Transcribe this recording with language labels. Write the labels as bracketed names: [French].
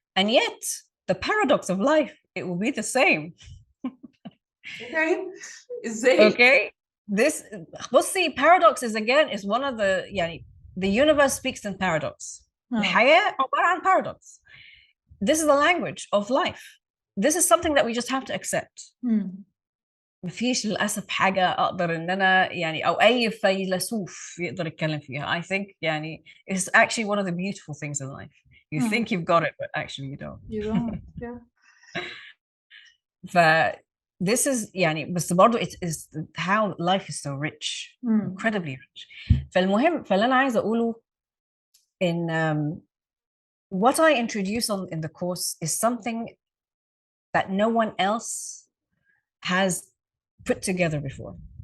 [English] And yet the paradox of life, it will be the same. [Arabic] Okay. إزاي؟ [English] Okay. This بصي paradox is one of the يعني the universe speaks in paradox. [Arabic] الحياة عبارة عن paradox. [English] This is the language of life. This is something that we just have to accept. [Arabic] مفيش للأسف حاجة أقدر إن أنا يعني أو أي فيلسوف يقدر يتكلم فيها. [English] I think [Arabic] يعني [English] it's actually one of the beautiful things in life. You think you've got it, but actually you don't. You don't. Yeah. This is يعني [Arabic] بس برضو [English] it is how life is so rich, incredibly rich. [Arabic] فالمهم فاللي أنا عايزة أقوله [English] in what I introduce in the course is something that no one else has put together before.